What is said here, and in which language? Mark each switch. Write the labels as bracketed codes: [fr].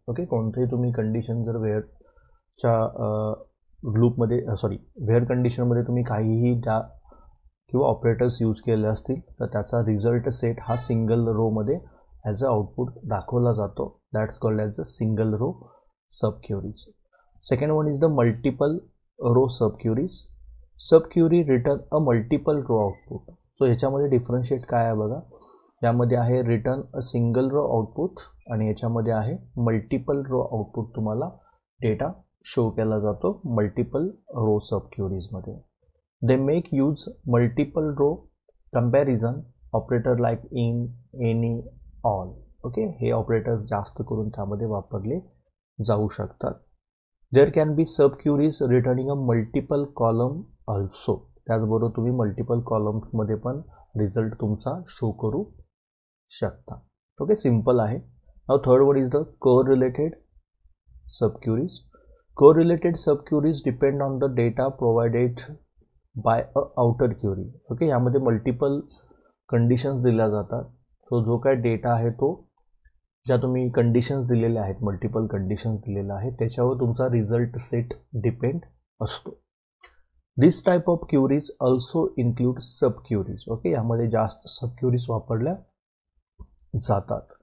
[mr] Okay, कोणतेही तुम्ही condition जर वेअरच्या लूपमध्ये वेअर कंडिशनमध्ये तुम्ही काहीही त्या किंवा ऑपरेटर्स यूज केले असतील तर त्याचा रिझल्ट सेट हा सिंगल रोमध्ये ॲज अ आउटपुट दाखवला जातो. [en] That's called as a single row sub queries. Second one is the multiple row sub queries. Sub query return a multiple row output. [mr] So ह्याच्यामध्ये differentiate काय आहे बघा. यामध्ये आहे [en] return a single row output [mr] आणि याच्यामध्ये आहे मल्टिपल रो आउटपुट. तुम्हाला डेटा शो केला जातो multiple row sub क्युरीजमध्ये. [en] They make use multiple row comparison operator like in, any, all. [mr] Okay, हे ऑपरेटर्स जास्त करून त्यामध्ये वापरले जाऊ शकतात. [en] There can be sub queries returning a multiple column also. [mr] त्याचबरोबर तुम्ही मल्टिपल कॉलम्समध्ये पण रिझल्ट तुमचा शो करू शकता. ओके, सिम्पल आहे. [en] Now third one is the correlated sub queries. Correlated subqueries depend on the data provided by a outer query. [mr] Okay, यामध्ये multiple conditions दिल्या जातात. सो जो काय डेटा आहे तो ज्या तुम्ही कंडिशन्स दिलेल्या आहेत, मल्टिपल कंडिशन्स दिलेल्या आहेत त्याच्यावर तुमचा रिझल्ट सेट डिपेंड असतो. [en] This type of queries also include sub queries. [mr] Okay, यामध्ये जास्त सब क्युरीज वापरल्या जातात.